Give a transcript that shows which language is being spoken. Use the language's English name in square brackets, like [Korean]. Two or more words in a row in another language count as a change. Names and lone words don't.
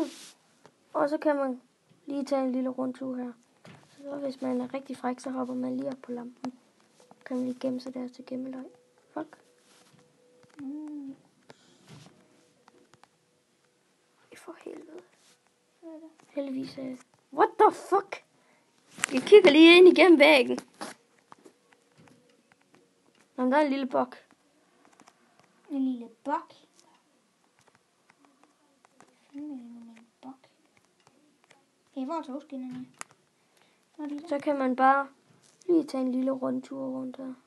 [Danish] Og så kan man lige tage en lille rundtur her. Så hvis man er rigtig fræk, så hopper man lige op på lampen. Kan man lige gemme sig der til gemmeløg. Fuck. For helvede. Heldigvis er [English] what the fuck? [Danish] Jeg kigger lige ind igennem væggen. Nå, der er en lille bok. En lille bok. En bok. Hey, hvor er togskinnerne? Så kan man bare lige tage en lille rundtur rundt her.